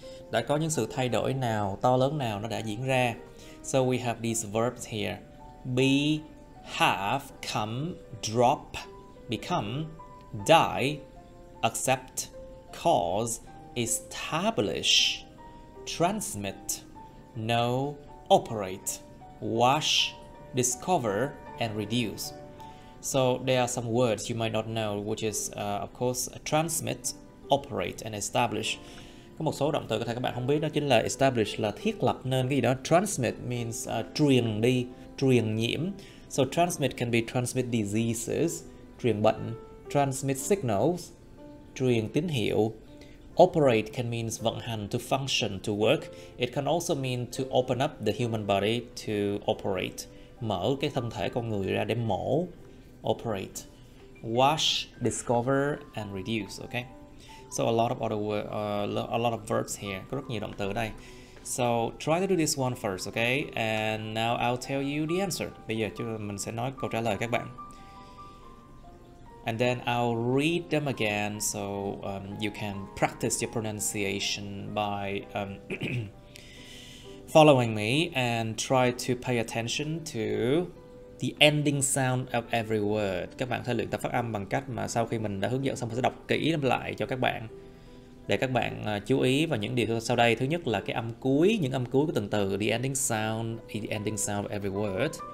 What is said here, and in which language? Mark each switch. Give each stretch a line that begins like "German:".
Vietnamese: Đã có những sự thay đổi nào, to lớn nào nó đã diễn ra.
English: So we have these verbs here. Be, have, come, drop, become, die, accept, cause, establish, transmit, know, operate, wash, discover, and reduce. So there are some words you might not know, which is of course transmit, operate, and establish.
Vietnamese: Có một số động từ có thể các bạn không biết, đó chính là establish là thiết lập nên cái gì đó.
English: Transmit means
Vietnamese: truyền đi, truyền nhiễm.
English: So transmit can be transmit diseases,
Vietnamese: truyền bệnh.
English: Transmit signals,
Vietnamese: truyền tín hiệu.
English: Operate can means
Vietnamese: vận hành,
English: to function, to work. It can also mean to open up the human body to operate.
Vietnamese: Mở cái thân thể con người ra để mổ.
English: Operate. Wash, discover, and reduce. Okay. So a lot of other a lot of verbs here.
Vietnamese: Có rất nhiều động từ ở đây.
English: So try to do this one first, okay? And now I'll tell you the answer.
Vietnamese: Bây giờ mình sẽ nói câu trả lời các bạn.
English: And then I'll read them again so you can practice your pronunciation by following me and try to pay attention to the ending sound of every word.
Vietnamese: Các bạn sẽ luyện tập phát âm bằng cách mà sau khi mình đã hướng dẫn xong mình sẽ đọc kỹ lại cho các bạn để các bạn chú ý vào những điều sau đây. Thứ nhất là cái âm cuối, những âm cuối của từng từ,
English: the ending sound of every word.